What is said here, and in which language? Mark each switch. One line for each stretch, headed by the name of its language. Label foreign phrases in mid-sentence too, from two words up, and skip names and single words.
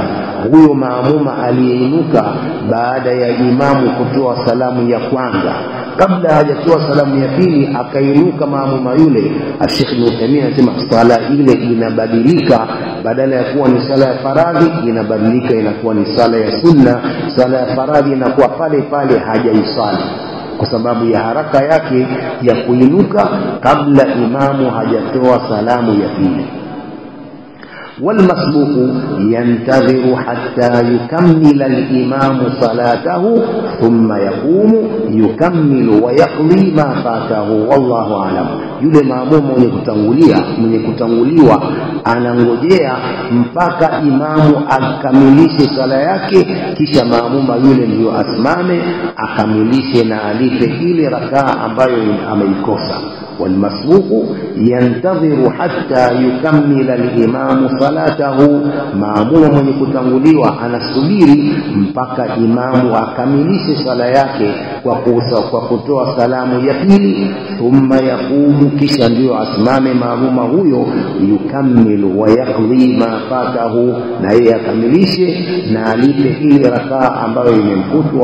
Swahili: Huyo maamuma aliyeinuka baada ya imamu kutoa salamu ya kwanza, kabla hajatoa salamu ya pili akainuka maamuma yule, Sheikh Ibn Uthaymeen anasema sala ile inabadilika, badala ya kuwa ni sala ya faradhi inabadilika inakuwa ni sala ya sunna. Sala ya faradhi inakuwa pale pale hajaisali kwa sababu ya haraka yake ya kuinuka kabla imamu hajatoa salamu ya pili.
Arabic: والمسبوق ينتظر حتى يكمل الإمام صلاته ثم يقوم يكمل ويقضي ما فاته والله أعلم.
Swahili: yule maamuma mwenye kutanguliwa anangojea mpaka imamu akamilishe sala yake, kisha maamuma yule ndio asimame akamilishe na alipe ile rakaa ambayo ameikosa.
Arabic: والمسبوق ينتظر حتى يكمل الإمام صلاته,
Swahili: maamuma mwenye kutanguliwa anasubiri mpaka imamu akamilishe sala yake kwa kutoa salamu ya pili.
Arabic: ثم يقوم,
Swahili: kisha ndio asimame maamuma huyo,
Arabic: يكمل ويقضي ما فاته,
Swahili: na yeye akamilishe na alipe ile rakaa ambayo imemfutu.